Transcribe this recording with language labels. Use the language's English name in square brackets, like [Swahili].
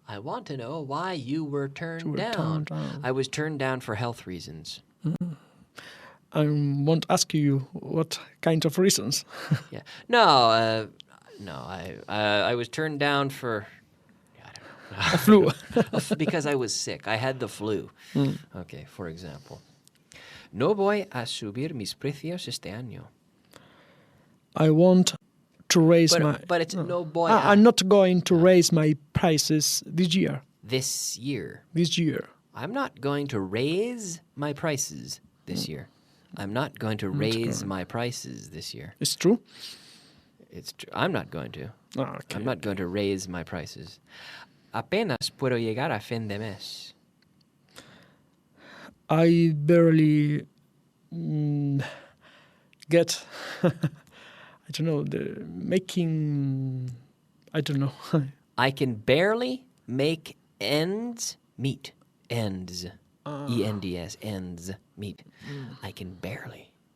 [English] I want to know why you were turned down. I was turned down for health reasons. I won't ask you what kind of reasons. Yeah. No. I was turned down for... A flu. Because I was sick. I had the flu. Okay, for example. [Spanish] No voy a subir mis precios este año. [English] I want to raise But it's [Spanish] no voy [English] I'm not going to raise my prices this year. This year. I'm not going to raise my prices this year. I'm not going to raise my prices this year. It's true? It's true. I'm not going to. Okay. I'm not going to raise my prices. [Spanish] apenas puedo llegar a fin de mes. [English] I barely get, I don't know, the making, I don't know. I can barely make ends meet. Ends. E-N-D-S. Ends meet. I can barely